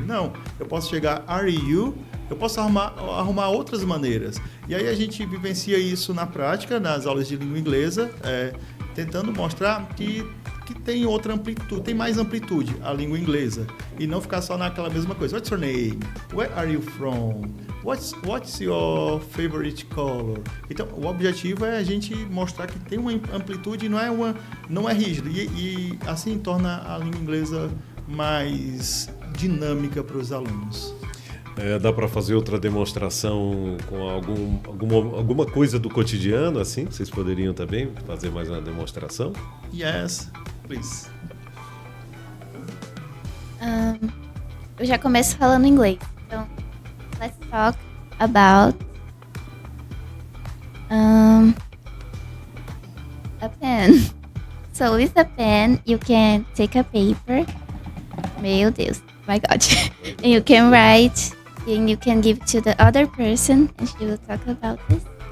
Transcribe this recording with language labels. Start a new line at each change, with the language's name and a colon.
Portuguese: Não, eu posso chegar,
English: are you?
Portuguese: Eu posso arrumar outras maneiras. E aí a gente vivencia isso na prática, nas aulas de língua inglesa. tentando mostrar que tem outra amplitude, tem mais amplitude a língua inglesa e não ficar só naquela mesma coisa.
English: What's your name? Where are you from? What's your favorite color?
Portuguese: Então, o objetivo é a gente mostrar que tem uma amplitude e não é rígido e assim torna a língua inglesa mais dinâmica para os alunos. Dá para fazer outra demonstração com alguma coisa do cotidiano, assim? Vocês poderiam também fazer mais uma demonstração?
English: Yes, please.
Portuguese: Eu já começo falando inglês. Então,
English: let's talk about a pen. So with a pen, you can take a paper.
Portuguese: Meu Deus,
English: my God. And you can write, and you can give to the other person, and she will talk about this.